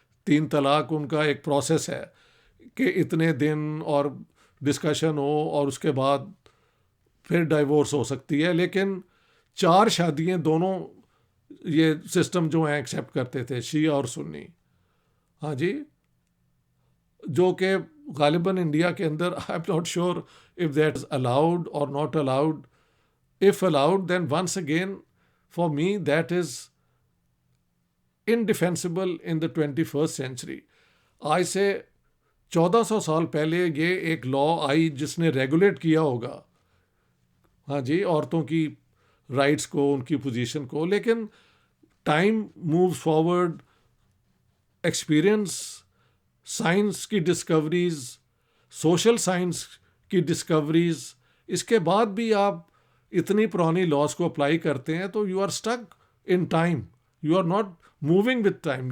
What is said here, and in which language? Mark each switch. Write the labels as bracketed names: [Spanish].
[Urdu] 3 طلاق ان کا ایک پروسیس ہے کہ اتنے دن اور ڈسکشن ہو اور اس کے بعد پھر ڈائیورس ہو سکتی ہے. لیکن 4 شادیاں دونوں یہ سسٹم جو ہیں ایکسیپٹ کرتے تھے، شیعہ اور سنی. ہاں جی، جو کہ غالباً انڈیا کے اندر [English] I am not sure if that is allowed or not allowed. If allowed then once again for me that is indefensible in the 21st century. [Urdu] آج سے 1400 سال پہلے یہ ایک لا آئی جس نے ریگولیٹ کیا ہوگا، ہاں جی، عورتوں کی رائٹس کو، ان کی پوزیشن کو. لیکن time moves forward, experience, science کی ڈسکوریز، سوشل سائنس کی ڈسکوریز، اس کے بعد بھی آپ اتنی پرانی لاس کو اپلائی کرتے ہیں تو [English] You are stuck in time, you are not moving with time.